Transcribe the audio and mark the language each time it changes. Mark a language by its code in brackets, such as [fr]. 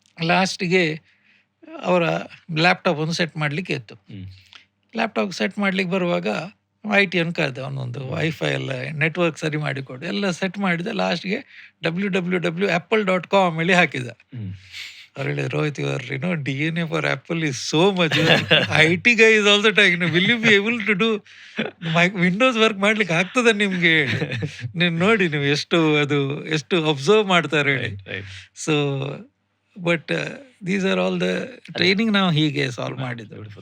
[kn] ಲಾಸ್ಟಿಗೆ ಅವರ ಲ್ಯಾಪ್ಟಾಪ್ ಒಂದು ಸೆಟ್ ಮಾಡಲಿಕ್ಕೆ ಇತ್ತು. ಲ್ಯಾಪ್ಟಾಪ್ ಸೆಟ್ ಮಾಡ್ಲಿಕ್ಕೆ ಬರುವಾಗ IT ಅನ್ನು ಕರೆದೆ, ಅವನೊಂದು ವೈಫೈ ಎಲ್ಲ ನೆಟ್ವರ್ಕ್ ಸರಿ ಮಾಡಿಕೊಡು ಎಲ್ಲ ಸೆಟ್ ಮಾಡಿದೆ. ಲಾಸ್ಟ್ಗೆ www.apple.com ಹೇಳಿ ಹಾಕಿದ. ಅವ್ರು ಹೇಳಿದ್ರು, [en] Rohit your DNA for Apple is so much. IT guy is also talking. Will you be able to do [kn] Windows work ಮಾಡ್ಲಿಕ್ಕೆ ಆಗ್ತದೆ ನಿಮ್ಗೆ ಹೇಳಿ, ನೀವು ನೋಡಿ ನೀವು ಎಷ್ಟು ಅಬ್ಸರ್ವ್ ಮಾಡ್ತಾರೆ ಹೇಳಿ. [en] so but these are all the training [kn] ನಾವು ಹೀಗೆ ಸಾಲ್ವ್ ಮಾಡಿದ್ದು.